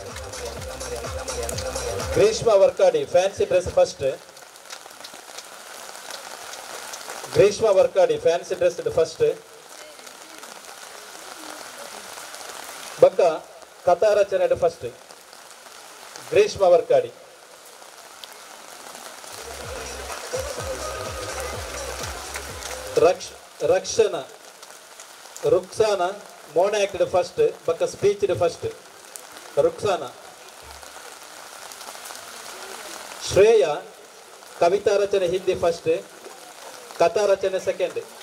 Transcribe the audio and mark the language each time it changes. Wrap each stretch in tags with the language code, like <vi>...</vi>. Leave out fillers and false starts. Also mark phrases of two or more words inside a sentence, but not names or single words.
<tcy>ಗ್ರೀಷ್ಮ ವರ್ಕಾಡಿ</tcy> <en>fancy dress first</en> <tcy>ಗ್ರೀಷ್ಮ ವರ್ಕಾಡಿ</tcy> <en>fancy dress first</en> <tcy>ಬಕ್ಕ ಕಥಾ ರಚನೆ ಫಸ್ಟ್ ಗ್ರೀಷ್ಮ ವರ್ಕಾಡಿ. ರಕ್ಷಣ ರುಕ್ಸಾನ ಮೋನ</tcy> <en>acted first</en> <tcy>ಬಕ್ಕ</tcy> <en>speech first</en> <tcy>ರುಕ್ಸಾನ. ಶ್ರೇಯ ಕವಿತಾ ರಚನೆ</tcy> <en>Hindi first</en> <tcy>ಕಥಾ ರಚನೆ ಸೆಕೆಂಡ್.</tcy>